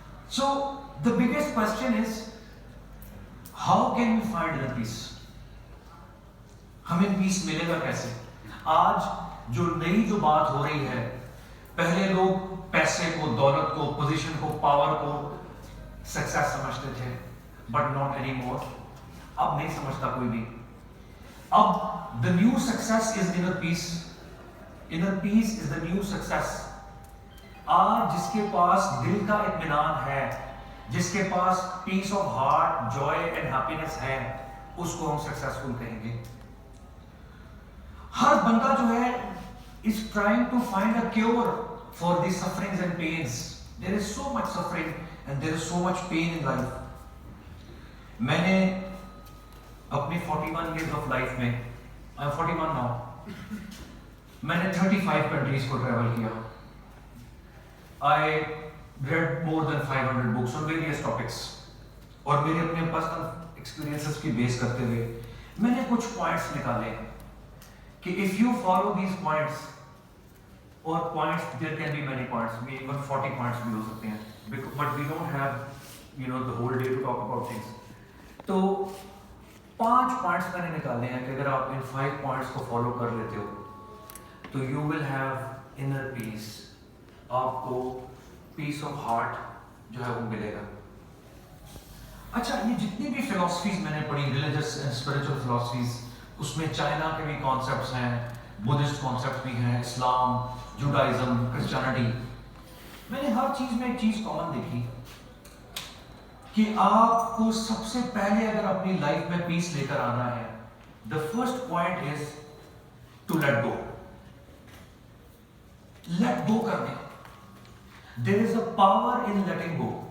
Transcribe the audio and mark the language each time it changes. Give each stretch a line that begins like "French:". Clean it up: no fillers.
English: So the biggest question is how can we find inner peace?
Urdu: ہمیں پیس ملے گا کیسے؟ آج جو نئی جو بات ہو رہی ہے، پہلے لوگ پیسے کو، دولت کو، پوزیشن کو، پاور کو سکسیس سمجھتے تھے،
English: But not any more.
Urdu: اب نہیں سمجھتا کوئی بھی.
English: اب the new success is inner peace. Inner peace is the new success.
Urdu: آج جس کے پاس دل کا اطمینان ہے، جس کے پاس
English: peace of heart, joy and happiness
Urdu: ہے، اس کو ہم سکسیسفل کہیں گے. ہر بندہ جو ہے
English: is trying to find a cure for the sufferings and pains. There is so much suffering and there is so much pain in life.
Urdu: میں نے اپنی
English: 41 years of life
Urdu: میں،
English: I am 41 now،
Urdu: میں نے 35 countries کو travel کیا.
English: I read more than 500 books on various topics.
Urdu: اور میرے اپنے پرسنل ایکسپیرینسز کی بیس کرتے ہوئے میں نے کچھ پوائنٹس نکالے کہ
English: if you follow these points، اور points there can be many points، even 40 points
Urdu: بھی ہو سکتے ہیں،
English: but we don't have the whole day to talk about things.
Urdu: تو 5 points میں نے نکالے ہیں کہ اگر آپ ان 5 points کو فالو کر لیتے ہو تو
English: you will have inner peace.
Urdu: آپ کو پیس آف ہارٹ جو ہے وہ ملے گا. اچھا، یہ جتنی بھی فلاسفیز میں نے پڑھی،
English: religious and spiritual philosophies,
Urdu: اس میں چائنا کے بھی کانسیپٹس ہیں، بدھسٹ کانسیپٹس بھی ہیں، اسلام، جوڈائزم، کرسچینٹی. میں نے ہر چیز میں ایک چیز کامن دیکھی کہ آپ کو سب سے پہلے اگر اپنی لائف میں پیس لے کر آنا ہے،
English: The first point is to let go.
Urdu: Let go کرنے.
English: There is a power in letting go.